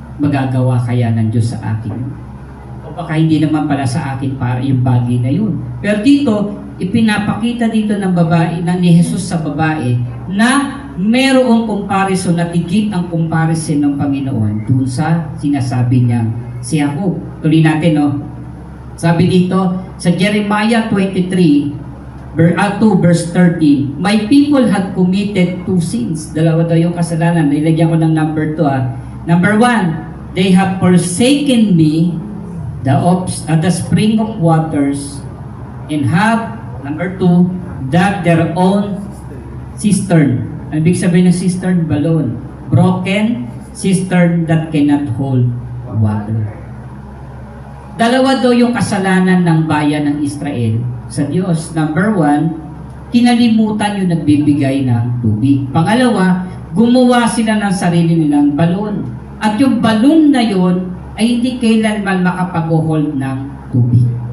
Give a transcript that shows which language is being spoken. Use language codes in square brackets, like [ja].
[tl] Magagawa kaya ng Diyos sa akin yun. O baka hindi naman pala sa akin para yung bagay na yun. Pero dito, ipinapakita dito ng babae, ni Jesus sa babae, na merong comparison na tigit ang comparison ng Panginoon dun sa sinasabi niyang si Jacob. Tuloy natin, no? Sabi dito, sa [en] Jeremiah 23, 2 verse 13, my people had committed two sins. [tl] Dalawa daw yung kasalanan. Nilagyan ko ng [en] number 2. Number 1, they have forsaken me, the spring of waters, and have, number 2, dug their own cistern. [tl] Ang ibig sabihin ng cistern, balon. [en] Broken cistern that cannot hold water. [tl] Dalawa daw yung kasalanan ng bayan ng Israel sa Diyos. Number 1, kinalimutan yung nagbibigay ng tubig. Pangalawa, gumawa sila ng sarili nilang balon. At yung balon na yon ay hindi kailanman makapag-hold ng tubig.